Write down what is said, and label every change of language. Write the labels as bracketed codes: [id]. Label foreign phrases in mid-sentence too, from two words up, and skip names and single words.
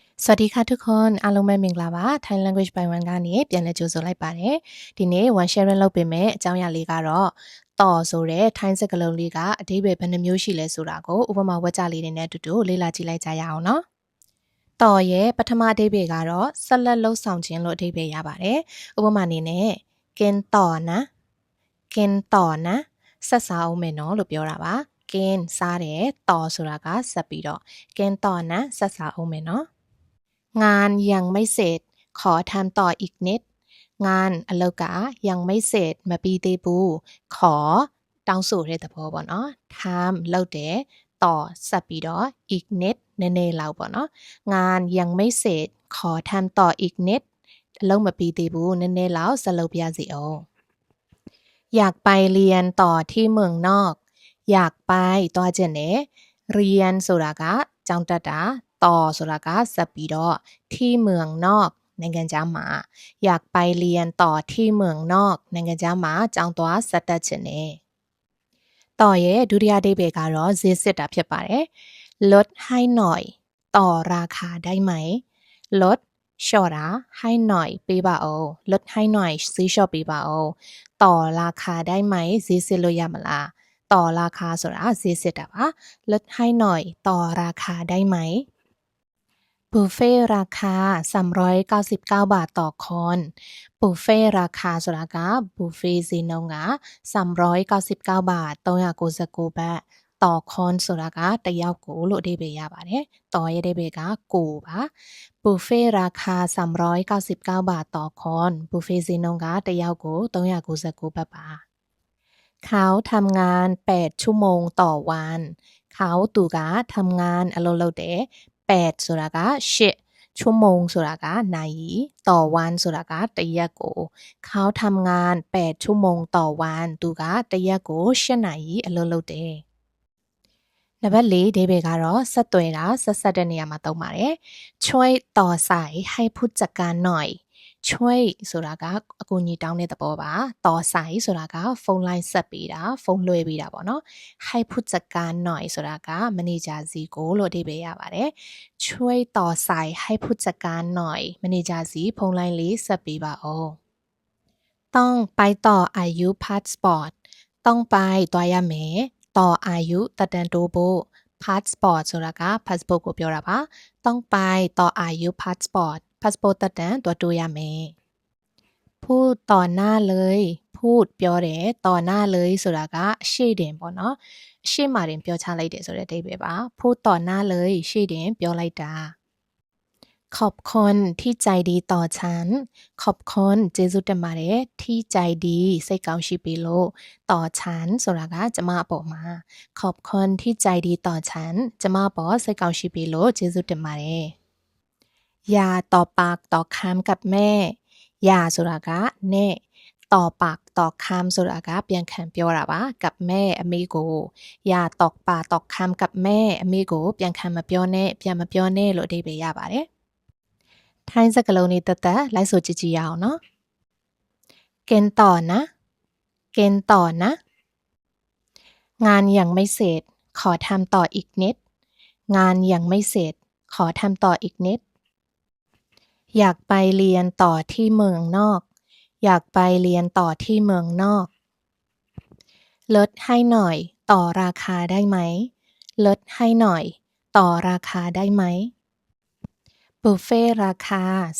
[th] สวัสดีค่ะทุกคน [my] အားလုံးပဲမင်္ဂလာပါ Thai Language by One ကနေပြန်လည်ကြိုဆိုလိုက်ပါတယ်ဒီနေ့ [en] one sharing [my] လုပ်ပေးမယ်အကြောင်းအရာလေးကတော့တော်ဆိုတဲ့ Thai စကားလုံးလေးကအဓိပ္ပာယ်ဘယ်နှမျိုးရှိလဲဆိုတာကိုဥပမာဝါကျလေးတွေနဲ့အတူတူလေ့လာကြည့်လိုက်ကြရအောင်နော်တော်ရဲ့ပထမအဓိပ္ပာယ်ကတော့ဆက်လက်လှုပ်ဆောင်ခြင်းလို့အဓိပ္ပာယ်ရပါတယ်ဥပမာအနေနဲ့ [th] กินต่อนะกินต่อนะ [my] ဆက်စားအောင်မယ်နော်လို့ပြောတာပါ [th] กิน [my] စားတယ်တော်ဆိုတာကဆက်ပြီးတော့ [th] กินต่อนะ [my] ဆက်စားအောင်မယ်နော် [th] งานยังไม่เสร็จขอทำต่ออีกนิดงาน [my] အလုပ်က [th] ยังไม่เสร็จ [my] မပြီးသေးဘူး [th] ขอ [my] တောင်းဆိုတဲ့သဘောပေါ့နော် [th] ทำ [my] လုပ်တယ် [th] ต่อ [my] ဆက်ပြီးတော့ [th] อีกนิด [my] နည်းနည်းလောက်ပေါ့နော် [th] งานยังไม่เสร็จขอทำต่ออีกนิด [my] အလုပ်မပြီးသေးဘူးနည်းနည်း လောက်ဆက်လုပ်ပြစီအောင် [th] อยากไปเรียนต่อที่เมืองนอกอยากไป [my] သွားခြင်းနဲ့เรียนဆိုတာကကျောင်းတက်တာต่อဆိုတာကဆက်ပြီး [th] တော့ที่เมืองนอก [my] နိုင်ငံခြားမှာ [th] อยากไปเรียนต่อที่เมืองนอก [my] နိုင်ငံခြားမှာကျောင်း သွားဆက်တက်ခြင်းနဲ့ต่อရဲ့ဒုတိယအဓိပ္ပာယ်ကတော့ဈေးစစ်တာဖြစ်ပါတယ် [th] ลดให้หน่อยต่อราคาได้ไหมลดလျှော့တာให้หน่อย [my] ပေးပါအောင် [th] ลดให้หน่อย [my] ဈေးလျှော့ပေးပါအောင် [th] ต่อราคาได้ไหม [my] ဈေးစစ်လို့ရမလားต่อราคาဆိုတာဈေးစစ်တာပါ [th] ลดให้หน่อยต่อราคาได้ไหมบุฟเฟ่ราคา 399บาทต่อคนบุฟเฟ่ราคา [my] ဆိုတာကบุฟเฟ่ဈေးနှုန်းက [th] 399บาท399บาทต่อคน [my] ဆိုတာကတစ်ယောက်ကိုလို့အဓိပ္ပာယ်ရပါတယ်ต่อရဲ့အဓိပ္ပာယ်ကကိုပါ [th] บุฟเฟ่ราคา 399บาทต่อคน [my] บุฟเฟ่ဈေးနှုန်းကတစ်ယောက်ကို [th] 399บาทပါเขาทำงาน8ชั่วโมงต่อวันเขาသူကทำงาน [my] အလုပ်လုပ်တယ် 8ဆိုတာက8 ชั่วโมงဆိုတာကနာရီต่อวันဆိုတာကတစ်ရက်ကို [th] เขาทำงาน8ชั่วโมงต่อวัน [my] သူကတစ်ရက်ကို8နာရီအလုပ်လုပ်တယ်နံပါတ်4အဓိပ္ပာယ်ကတော့ဆက်သွယ်တာဆက်တဲ့နေရာမှာသုံးပါတယ် [th] ช่วยต่อสายให้ผู้จัดการหน่อย [my] ช่วยဆိုတာကအကူအညီတောင်းတဲ့သ ဘောပါต่อสายဆိုတာကဖုန်းလိုင်းဆက်ပေးတာဖုန်းလွှဲပေးတာပေါ့နော် [th] ให้ผู้จัดการหน่อย [my] ဆိုတာကမ န်နေဂျာစီကိုလို့အဓိပ္ပာယ်ရပါတယ် [th] ช่วยต่อสายให้ผู้จัดการหน่อย [my] မန်နေဂျာစီဖုန်းလိုင်းလေးဆက်ပေးပါဦး [th] ต้องไปต่ออายุพาสปอร์ตต้องไป [my] သွားရမယ်ต่ออายุတက်တန်းတိုးဖို့ passport ဆိုတာက passport ကိုပြောတာပါ [th] ต้องไปต่ออายุ [my] passport passport တက်တန်းတိုးရမယ် [th] พูดต่อหน้าเลยพูด [my] ပြောတယ် [th] ต่อหน้าเลย [my] ဆိုတာကအရှိတင်ပေါ့နော်အရှိမှတင်ပြောချလိုက်တယ်ဆိုတဲ့အဓိပ္ပာယ်ပါ [th] พูดต่อหน้าเลย [my] ရှေ့တင်ပြောလိုက်တာ [th] ขอบคุณที่ใจดีต่อฉันขอบคุณ [my] ကျေးဇူးတင်ပါတယ် [th] ที่ใจดี [my] စိတ်ကောင်းရှိ ပြီလို့ [th] ต่อฉัน [my] ဆိုတာကကျမအပေါ်မှာ [th] ขอบคุณที่ใจดีต่อฉัน [my] ကျမအပေါ်စိတ်ကောင်းရှိပြီလို့ကျေးဇူးတင်ပါတယ် [th] อย่าต่อปากต่อคำกับแม่อย่า [my] ဆိုတာကနဲ့ [th] ต่อปากต่อคำ [my] ဆိုတာကပြန်ခံပြောတာပါ [th] กับแม่ [my] အမေကို [th] อย่าต่อปากต่อคำกับแม่ [my] အမေကိုပြန်ခံမပြော နဲ့ပြန်မပြောနဲ့လို့အဓိပ္ပာယ်ရပါတယ်ထိုင်းစကားလုံးလေးတက်တက်လိုက်ဆိုကြည့်ကြည့်ရအောင်နော် [th] กิน ต่อนะกินต่อนะงานยังไม่เสร็จขอทำต่ออีกนิดงานยังไม่เสร็จขอทำต่ออีกนิดอยากไปเรียนต่อที่เมืองนอกอยากไปเรียนต่อที่เมืองนอกลดให้หน่อยต่อราคาได้ไหมลดให้หน่อยต่อราคาได้ไหมบุฟเฟ่ราคา